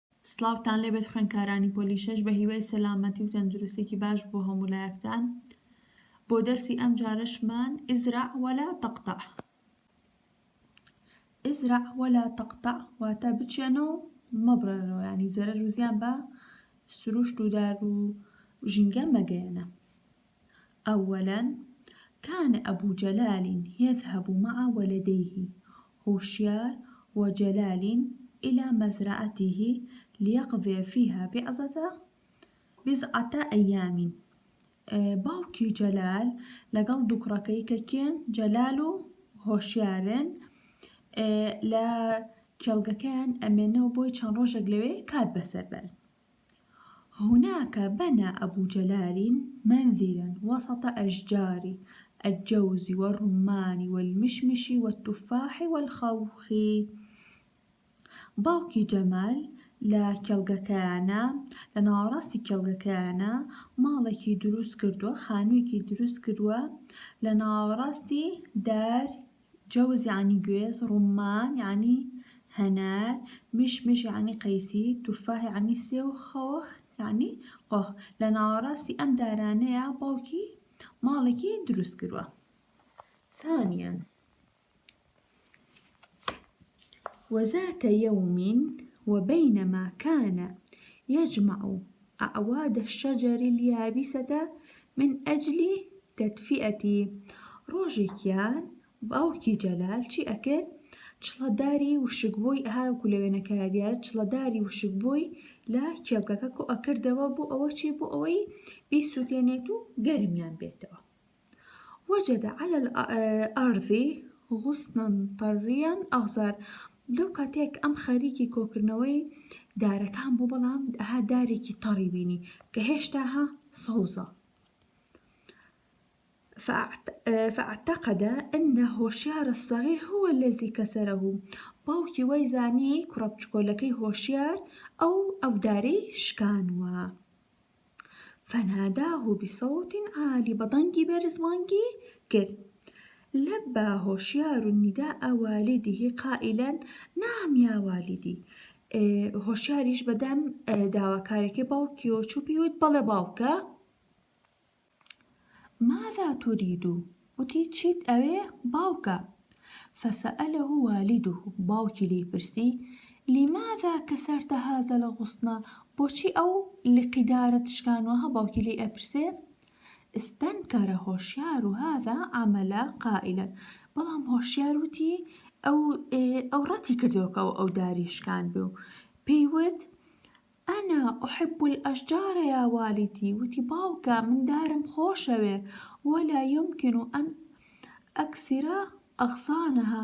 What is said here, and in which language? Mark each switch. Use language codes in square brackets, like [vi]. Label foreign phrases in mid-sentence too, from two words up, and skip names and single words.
[ckb] سڵاوتان لێبێت خوێندکارانی پۆلیشەش بە هیوای سەلامەتی و تەندروستێکی باش بۆ هەموو لایەکتان. بۆ دەرسی ئەم جارەشمان [ar] ئزرع وەلا تەقتەع. ئزرع وەلا تەقتەع [ckb] واتە بچێنە و مەبڕێنەوە، یعنی زەرەر و زیان بە سروشت و دار و ژینگە مەگەیەنە. [ar] أولاً كان أبو جلال يذهب مع ولديه هوشيار وجلال إلى مزرعته ليقضي فيها بضعة أيام. [ckb] باوکی جەلال لەگەڵ دووکڕەکەی کە کێن جەلال و هۆشیارن لە کێڵگەکەیان ئەمێنەوە بۆی چەند ڕۆژێک لەوێ کات بەسەر بەرن. [ar] هناك بنى أبو جلال منزلا وسط أشجار الجوز والرمان والمشمش والتفاح والخوخ. [ckb] باوکی جەمال لە کێڵگەکەیانە، لە ناوەڕاستی کێڵگەکەیانە ماڵێکی دروست کردووە، خانوویەکی دروست کردووە لە ناوەڕاستی دار، جەوز یعنی گوێز، ڕومان یعنی هەنار، مشمش یعنی قەیسی، توفاح یعنی سێو، خۆخ یعنی قۆخ. لە ناوەڕاستی ئەم دارانەیە باوکی ماڵێکی دروست کردووە. [ar] ثانياً وذات يوم وبينما كان يجمع أعواد الشجر اليابسة من أجل تدفئة [ckb] ڕۆژێکیان باوکی جەلال چی ئەکرد؟ چڵەداری وشکبووی هەروەکو لەوێنەکەیە دیارە چڵەداری وشکبووی لە کێڵگەکە کۆ ئەکردەوە بۆ ئەوە چی؟ بۆ ئەوەی بیسووتێنێت و گەرمیان بێتەوە. [ar] وجد على الأرض غصنا طريا أخضر. [ckb] لەو کاتێک ئەم خەریکی کۆکردنەوەی دارەکان بوو، بەڵام دارێکی تەڕی بینی کە هێشتا سەوزە. [ar] فاعتقد أن هۆشیار الصغير هو الذي كسره. [ckb] باوکی وەی زانی کوڕە بچکۆلەکەی هۆشیار ئەو دارەی شکانوە. [ar] فناداه بصوت عالي. [ckb] بەدەنگی بەرز بانگی کرد. [ar] لبى هوشيار نداء والده قائلا نعم يا والدي. [ckb] هۆشیاریش بەدەم داواکاریەکەی باوکیەوە چوو پێوت بەڵێ باوکە. [ar] ماذا تريد؟ [ckb] وتی چیت ئەوێ باوکە؟ [ar] فسأله والده. [ckb] باوکی لێی پرسی [ar] لماذا كسرت هذا الغصن؟ [ckb] بۆچی ئەو لقیدارەت شکانوە؟ باوکی لێی ئەپرسێ. [ar] استنكر هۆشیار هذا عمل قائلا. [ckb] بەڵام هۆشیار وتی ئەو ڕەتی کردەوە کە ئەو داری شکان بێ و پێیوت [ar] أنا أحب الأشجار يا والدي. [ckb] وتی باوکە من دارم خۆشەوێ، [ar] ولا يمكن أن أكسر أغصانها.